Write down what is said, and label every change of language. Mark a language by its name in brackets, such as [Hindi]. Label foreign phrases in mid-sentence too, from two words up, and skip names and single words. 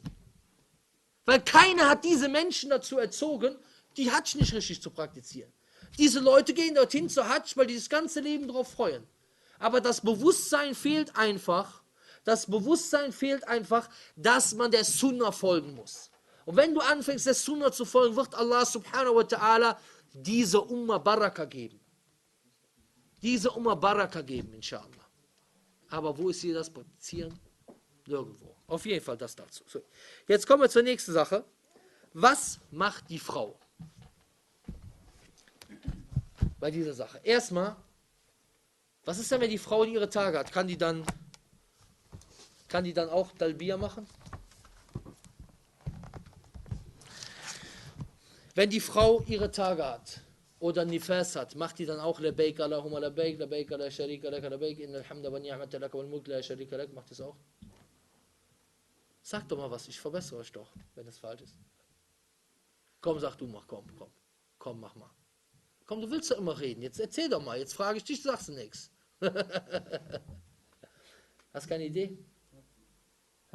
[German] Weil keiner hat diese Menschen dazu erzogen, die Hajj nicht richtig zu praktizieren. Diese Leute gehen dorthin zur Hajj, weil die das ganze Leben darauf freuen. Aber das Bewusstsein fehlt einfach. Das Bewusstsein fehlt einfach, dass man der Sunna folgen muss. Und wenn du anfängst, der Sunna zu folgen, wird [Arabic] الله سبحانه وتعالى [German] diese Umma Baraka geben. Diese Umma Baraka geben, inshallah. Aber wo ist hier das Praktizieren? Nirgendwo. Auf jeden Fall das dazu. So. Jetzt kommen wir zur nächsten Sache. Was macht die Frau bei dieser Sache? Erstmal, was ist denn, wenn die Frau ihre Tage hat? Kann die dann auch Talbiya machen? Wenn die Frau ihre Tage hat, oder Nifas hat, macht die dann auch [Arabic] لبيك اللهم لبيك، لبيك لا شريك لك، لبيك، إن الحمد والنعمة لك والملك لا شريك لك, [German] macht das auch? Sag doch mal was, ich verbessere euch doch, wenn es falsch ist. Komm, sag du mal, komm, mach mal. Komm, du willst ja immer reden, jetzt erzähl doch mal, jetzt frage ich dich, sagst du nichts. Hast keine Idee? Hä?